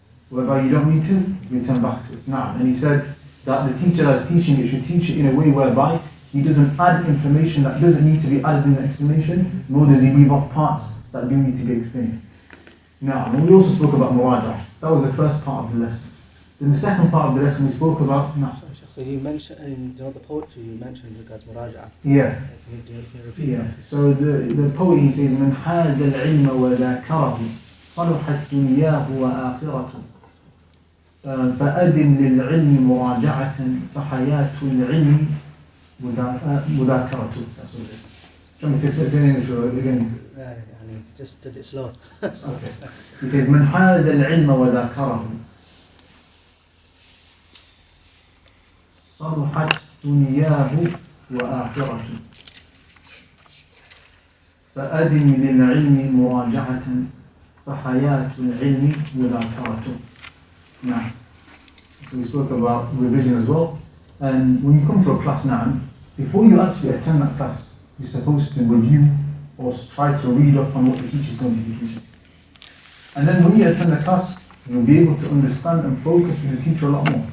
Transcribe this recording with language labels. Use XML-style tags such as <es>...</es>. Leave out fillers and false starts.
<en>Now, and he said that the teacher that's teaching it should teach it in a way whereby he doesn't add information that doesn't need to be added in the explanation, nor does he leave off parts that do need to be explained. Now, and we also spoke about murajah. That was the first part of the lesson. Then the second part of the lesson we spoke about. So you mentioned in the poetry you mentioned regards murajah. Yeah. Can you repeat? Yeah. So the poet, he says,</en> <ar>من حاز العلم وذاكره صلحت دنياه وآخرته فأدم للعلم مراجعة فحياة العلم مذاكرته.</ar> <en>That's what it is. Do you want me to explain in English or again? Just a bit slow. Okay. He says</en> <ar>من حاز العلم وذاكره صلحت دنياه وآخرته فأدم للعلم مراجعة فحياة العلم مذاكرته.</ar> <en>Now, so we spoke about revision as well. And when you come to a class now, before you actually attend that class, you're supposed to review or try to read up on what the teacher is going to be teaching. And then when you attend the class, you'll be able to understand and focus with the teacher a lot more.</en>